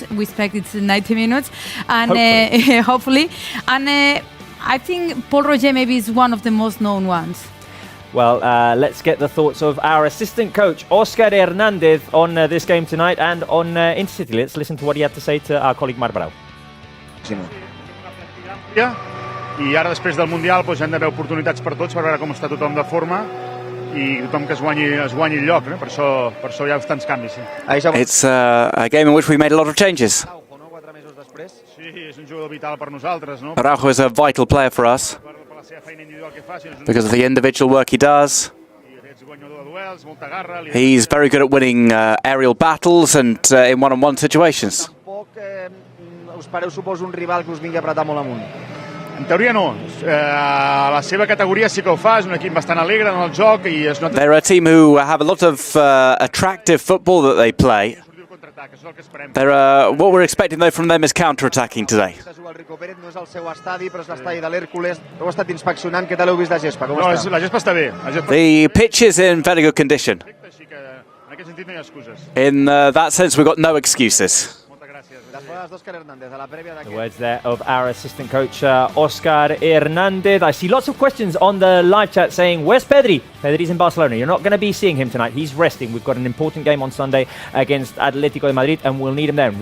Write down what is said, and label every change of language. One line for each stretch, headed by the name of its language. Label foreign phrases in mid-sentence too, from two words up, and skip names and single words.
English: We expect it's 90 minutes, and hopefully. And I think Paul Roger maybe is one of the most known ones. Well, let's get the thoughts of our assistant coach, Óscar Hernández, on this game tonight and on Intercity. Let's listen to what he had to say to our colleague Marc Barau.
Catalan: I ara després del Mundial doncs, hi han d'haver oportunitats per tots per veure com està tothom de forma i tothom que es guanyi el lloc, no? Per això hi ha tants canvis. Sí.
English: It's a game in which we made a lot of changes.
Catalan: Sí, és un jugador vital per nosaltres, no?
English: Araujo is a vital player for us
Catalan: Per la seva feina individual que fa,
English: because of the individual work he does.
Catalan: és guanyador de duels, molta garra.
English: He's very good at winning aerial battles and in one-on-one situations.
Catalan: Tampoc us pareu, suposo, un rival que us vingui a apretar molt amunt. En teoria no. A la seva categoria sí que ho fa, és un equip bastant alegre en el joc i es nota...
English: They're a team who have a lot of attractive football that they play. What we're expecting though from them is counter-attacking today.
Catalan: El Rico Pérez no és el seu estadi, però és l'estadi de l'Hèrcules. Heu estat inspeccionant, què tal heu vist la gespa? Com està? La gespa està bé.
English: The pitch is in very good condition.
Catalan: Així que en aquest sentit no hi ha excuses.
English: In that sense, we've got no excuses. The words there of our assistant coach, Óscar Hernández. I see lots of questions on the live chat saying, where's Pedri? Pedri's in Barcelona. You're not going to be seeing him tonight. He's resting. We've got an important game on Sunday against Atlético de Madrid, and we'll need him then.